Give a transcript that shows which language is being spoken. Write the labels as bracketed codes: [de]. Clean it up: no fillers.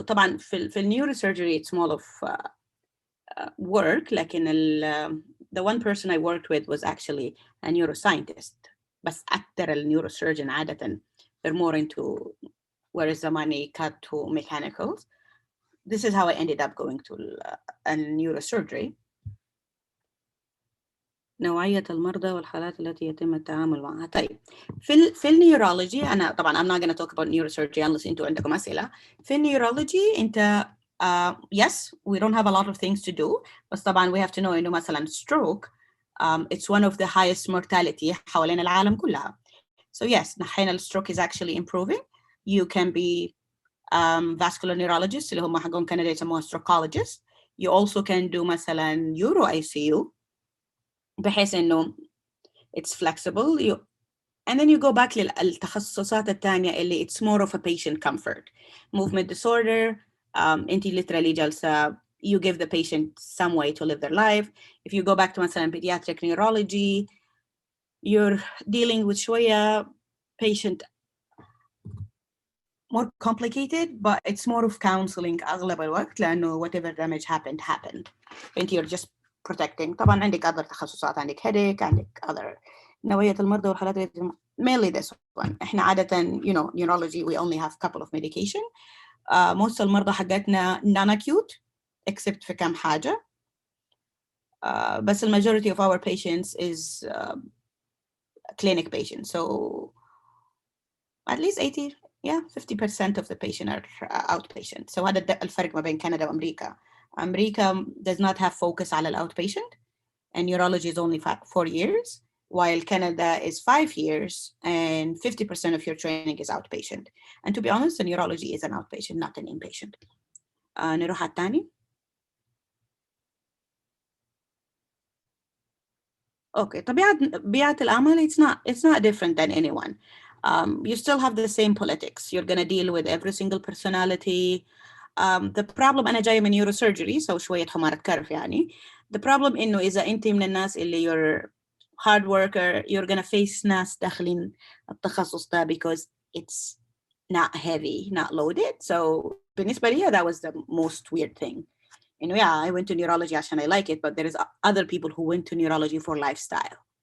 [ar] طبعا في [en] neurosurgery it's more of work, لكن the one person I worked with was actually a neuroscientist. [ar] بس أكثر [en] neurosurgeon عادة they're more into where is the money cut to mechanicals. This is how I ended up going to a neurosurgery. [ar] نوعية المرضى والحالات التي يتم التعامل معها. طيب في النيورولوجي أنا طبعا [en] I'm not going to talk about neurosurgery unless [ar] أنتوا عندكم أسئلة. في النيورولوجي أنت [en] yes we don't have a lot of things to do, بس طبعا we have to know إنه مثلا stroke it's one of the highest mortality [ar] حوالين العالم كلها. [en] So yes نحن stroke is actually improving. You can be vascular neurologist [ar] اللي هم حقون كندا يسموها [en] strokeologist. You also can do مثلا Euro ICU [ar] بحيث إنه [en] it's flexible. And then you go back [ar] للتخصصات الثانية اللي [en] it's more of a patient comfort. Movement disorder, [ar] أنت [en] literally [ar] جالسة [en] you give the patient some way to live their life. If you go back to مثلا pediatric neurology, you're dealing with شوية patient more complicated, but it's more of counseling [ar] أغلب الوقت لأنه [en] whatever damage happened. And you're just protecting. [ar] طبعا عندك other تخصصات، عندك headache، عندك other نوعية المرضى والحالات [en] mainly this one. إحنا عادة neurology we only have couple of medication. [ar] most المرضى حقتنا [en] non-acute [ar] except في كم حاجة. [en] بس majority of our patients is clinic patients. So at least 50% of the patient are outpatient. [ar] So هذا الفرق ما بين كندا وأمريكا. [en] أمريكا does not have focus [ar] على [en] outpatient, and neurology is only 4 years, while Canada is 5 years, and 50% of your training is outpatient. And to be honest, the neurology is an outpatient, not an inpatient. [ar] نروح على الثاني. [en] Okay, [ar] طبيعة العمل [en] it's not different than anyone. You still have the same politics. You're going to deal with every single personality. The problem [ar] أنا جاية من neurosurgery, so شوية حمارة كرف يعني. [en] The problem إنه إذا أنت من الناس اللي you're hard worker, you're going to face [ar] ناس داخلين التخصص ده [en] because it's not heavy, not loaded. So [ar] بالنسبة لي [en] that was the most weird thing. I went to neurology عشان I like it, but there is other people who went to neurology for lifestyle.